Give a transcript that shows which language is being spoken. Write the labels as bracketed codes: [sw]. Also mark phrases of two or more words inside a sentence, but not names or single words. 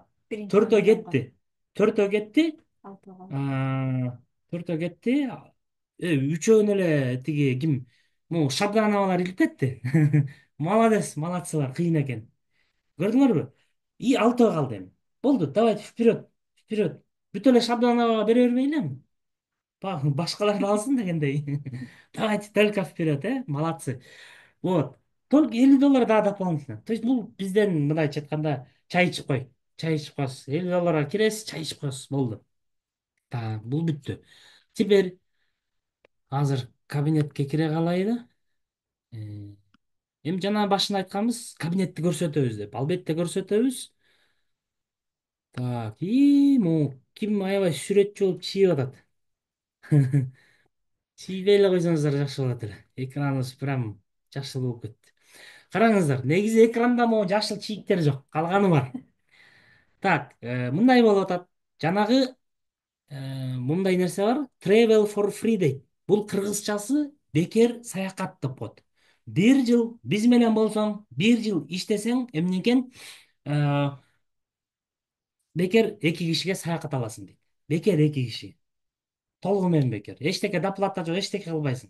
[ky] Биринчи 10 Төртөө адамга. кетти. Төртөө кетти. Алтоо калды. А, Төртөө кетти. Үчөөнү эле тиги ким? Могу Шабдановалар илип кетти. Молодец, молодцылар, кыйын экен. Көрдүңөрбү? И алтоо калды эми. Болду, [ru] давайте вперед, вперед. [ky] Бүт эле Шабдановага бере бермейли эми. Башкалар да алсын дегендей. [ru] Давайте только вперед, молодцы. Вот. Только 50 доллар да дополнительно. То есть [ky] бул бизден мындайча айтканда чай ичип кой. Чай ичип коесуз. 50 долларга киресиз, чай ичип коесуз. Болду. Так, бул бүттү. Теперь азыр кабинетке кире калайлы. Э, Эми жана башында айтканбыз, кабинетти көрсөтөбүз деп. Албетте көрсөтөбүз. Так, могу ким аябай сүрөтчү болуп чийип атат. Чийбей эле койсоңуздар жакшы болот эле. Экраныбыз прям жашыл болуп кетти. Караңыздар, негизи экранда могу жашыл чийиктер жок, калганы бар. Так, мындай болуп атат. Жанагы мындай нерсе бар. [en] Travel for free дейт. [ky] Бул кыргызчасы бекер саякат деп коет. Бир жыл биз менен болсоң, бир жыл иштесең, эмнекен бекер эки кишиге саякат аласың дейт. Бекер эки киши. Толугу менен бекер. Эчтеке доплата жок, эчтеке кылбайсың.